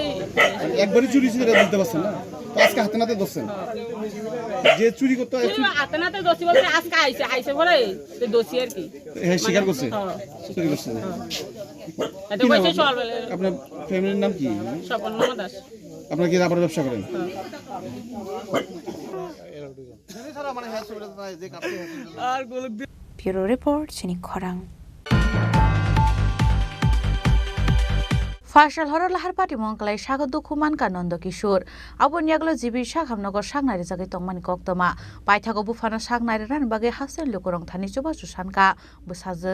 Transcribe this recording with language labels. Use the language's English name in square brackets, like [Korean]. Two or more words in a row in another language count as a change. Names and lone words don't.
[Bangla] একবারই চুরি ছিল, বুঝতে পারছেন না? তো আজকে হাতে নাতে ধরছেন যে চুরি করতে? হাতে নাতে দোষী বলতে আজকে আইসে পরে দোষী আর কি। হ্যাঁ, স্বীকার করছে চুরি করছে। আপনার ফ্যামিলির নাম কি? স্বপনমা দাস। আপনার কি রাবার ব্যবসা করেন? [English] Bureau report [Kok Borok] Chini Khorang Fashal horor lahar pati mongklai shago dukuman kanondo kishur abun yaglo jibi shaghamnogor shagnari jage tongmani koktoma paithago bufana shagnari ran bage hasen lukorong thani chuba chusanka busaje